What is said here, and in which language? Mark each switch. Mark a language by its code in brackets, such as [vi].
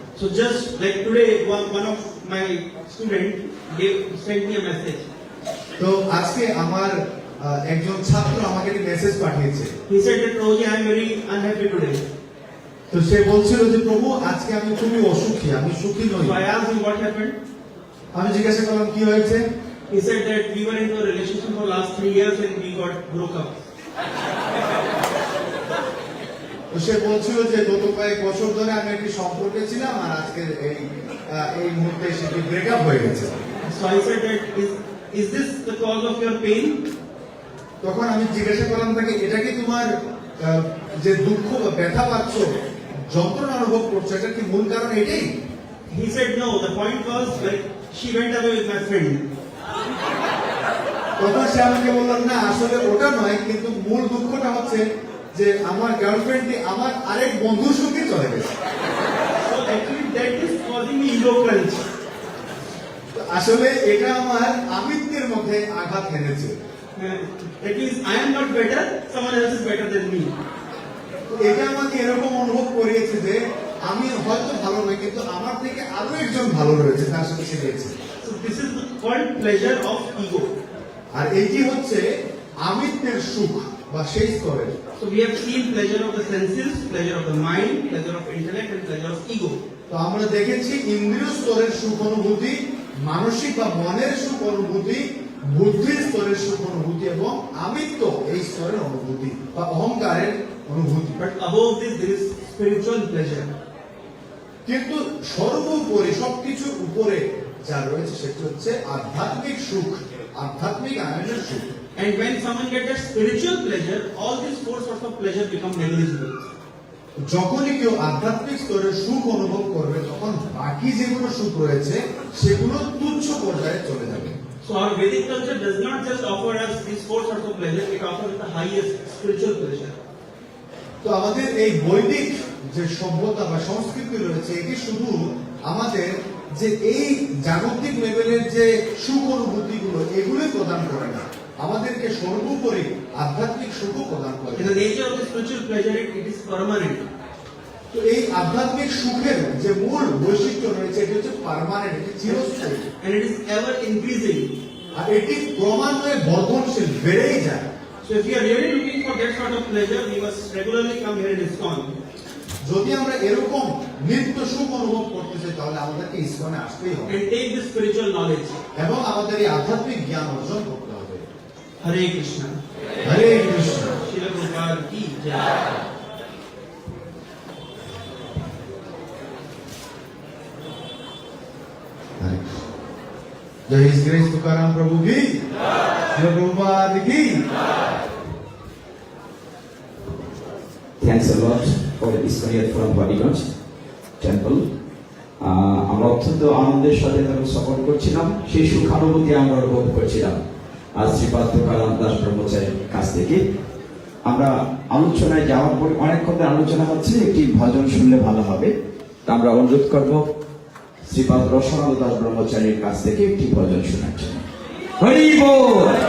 [en] So just like today, one of my student sent me a message. [bn] তো আজকে আমার একজন ছাত্র আমাকে একটি মেসেজ পাঠিয়েছে। [en] He said that, Prabhuji, I am very unhappy today. [bn] তো সে বলছিল যে প্রভু, আজকে আমি খুবই অসুখী, আমি সুখী নই। [en] So I asked him what happened. [bn] আমি জিজ্ঞাসা করলাম কি হয়েছে। [en] He said that we were into a relationship for last 3 years and we got broke up. [bn] তো সে বলছিল যে গত কয়েক বছর ধরে আমি একটি সম্পর্কে ছিলাম, আর আজকে এই মুহূর্তে সেটি ব্রেকআপ হয়ে গেছে। [en] So I said that, is this the cause of your pain? [bn] তখন আমি জিজ্ঞাসা করলাম তাকে, এটা কি তোমার যে দুঃখ বা ব্যথা পাচ্ছ, যন্ত্রণা অনুভব করছো, এটা কি মূল কারণ এটাই? [en] He said no, the point was like she went away with my friend. [bn] তখন সে আমাকে বলল না, আসলে ওটা নয়, কিন্তু মূল দুঃখটা হচ্ছে যে আমার গার্লফ্রেন্ডটি আমার আরেক বন্ধুর সঙ্গে চলে গেছে। [en] So actually that is causing me ego crunch. [bn] আসলে এটা আমার আমিত্বের মধ্যে আঘাত এনেছে। [en] That means I am not better, someone else is better than me. [bn] তো এটা আমাকে এরকম অনুভব করিয়েছে যে আমি হয়তো ভালো নই, কিন্তু আমার থেকে আরো একজন ভালো রয়েছে, তার সাথে সে রয়েছে। [en] So this is called pleasure of ego. [bn] আর এইটি হচ্ছে আমিত্বের সুখ বা সেই স্তরের। [en] So we have seen pleasure of the senses, pleasure of the mind, pleasure of intellect, and pleasure of ego. [bn] তো আমরা দেখেছি ইন্দ্রিয় স্তরের সুখ অনুভূতি, মানসিক বা মনের সুখ অনুভূতি, বুদ্ধির স্তরের সুখ অনুভূতি এবং আমিত্ব এই স্তরের অনুভূতি বা অহংকারের অনুভূতি। [en] But above this, there is spiritual pleasure. [bn] কিন্তু সর্বোপরি সবকিছুর উপরে যা রয়েছে সেটি হচ্ছে আধ্যাত্মিক সুখ, আধ্যাত্মিক আনন্দের সুখ। [en] And when someone gets that spiritual pleasure, all these four sorts of pleasure become negligible. [bn] যখনই কেউ আধ্যাত্মিক স্তরের সুখ অনুভব করবে, তখন বাকি যেগুলো সুখ রয়েছে সেগুলো তুচ্ছ পর্যায়ে চলে যাবে। [en] So our Vedic culture does not just offer us these four sorts of pleasure, it offers the highest spiritual pleasure. [bn] তো আমাদের এই বৈদিক যে সভ্যতা বা সংস্কৃতি রয়েছে, এটি শুধু আমাদের যে এই জাগতিক লেভেলের যে সুখ অনুভূতিগুলো এগুলোই প্রদান করে না, আমাদেরকে সর্বোপরি আধ্যাত্মিক সুখও প্রদান করে। [en] In the nature of the spiritual pleasure, it is permanent. [bn] তো এই আধ্যাত্মিক সুখের যে মূল বৈশিষ্ট্য রয়েছে এটি হচ্ছে পার্মানেন্ট, এটি চিরস্থায়ী, [en] And it is ever increasing. [bn] আর এটি ক্রমান্বয়ে বর্ধনশীল, বেড়েই যায়। [en] So if you are really looking for that sort of pleasure, we must regularly come here in ISKCON. [bn] যদি আমরা এরকম নিত্য সুখ অনুভব করতে চাই, তাহলে আমাদেরকে ইসকনে আসতেই হবে [en] And take this spiritual knowledge. [bn] এবং আমাদের এই আধ্যাত্মিক জ্ঞান অর্জন করতে হবে। [sa] Hare Krishna. হরে Krishna. [hi] Srila Prabhupada ki jai. जय हिज ग्रेस तुकाराम प्रभु की, जय प्रभुपाद की। [en] Thanks a lot for this career from Badiganj Temple. [bn] আমরা অত্যন্ত আনন্দের সাথে তাকে সাপোর্ট করছিলাম, সেই সুখানুভূতি আমরা অনুভব করছিলাম আজ শ্রীপাদ তুকারাম দাস ব্রহ্মচারীর কাছ থেকে। আমরা আলোচনায় যাওয়ার পর অনেকক্ষণ ধরে আলোচনা হচ্ছে, একটি ভজন শুনলে ভালো হবে। তা আমরা অনুরোধ করব শ্রীপাদ রসনাথ দাস ব্রহ্মচারীর কাছ থেকে একটি ভজন শোনার জন্য। হরি বল।